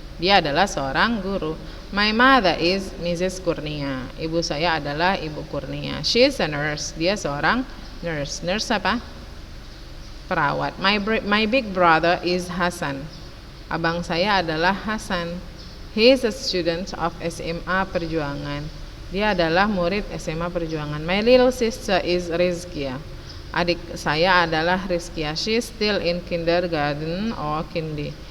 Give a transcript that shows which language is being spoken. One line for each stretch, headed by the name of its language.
Indonesian: Dia adalah seorang guru.
English: My mother is Mrs. Kurnia.
Indonesian: Ibu saya adalah Ibu Kurnia.
English: She is a nurse.
Indonesian: Dia seorang nurse. Nurse apa? Perawat.
English: My big brother is Hasan.
Indonesian: Abang saya adalah Hasan.
English: He is a student of SMA Perjuangan.
Indonesian: Dia adalah murid SMA Perjuangan.
English: My little sister is Rizkia.
Indonesian: Adik saya adalah Rizkia.
English: She is still in kindergarten or kindi.